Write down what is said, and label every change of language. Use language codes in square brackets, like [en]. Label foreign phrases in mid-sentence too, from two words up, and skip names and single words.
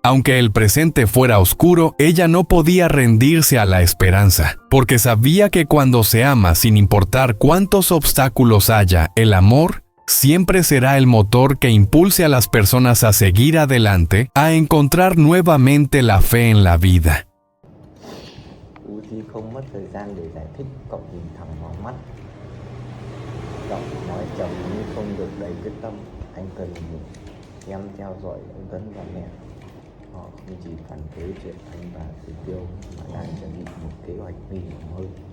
[es] Aunque el presente fuera oscuro, ella no podía rendirse a la esperanza, porque sabía que cuando se ama, sin importar cuántos obstáculos haya, el amor siempre será el motor que impulse a las personas a seguir adelante, a encontrar nuevamente la fe en la vida. [vi] Uzi không mất thời gian để giải thích, cậu nhìn thẳng vào mắt. Giọng nói trầm nhưng không được đầy quyết tâm. Anh cần em theo dõi ông Tấn và mẹ. Họ không chỉ phản đối chuyện anh và Tử Tiêu mà đang chuẩn bị một kế hoạch nguy hiểm hơn.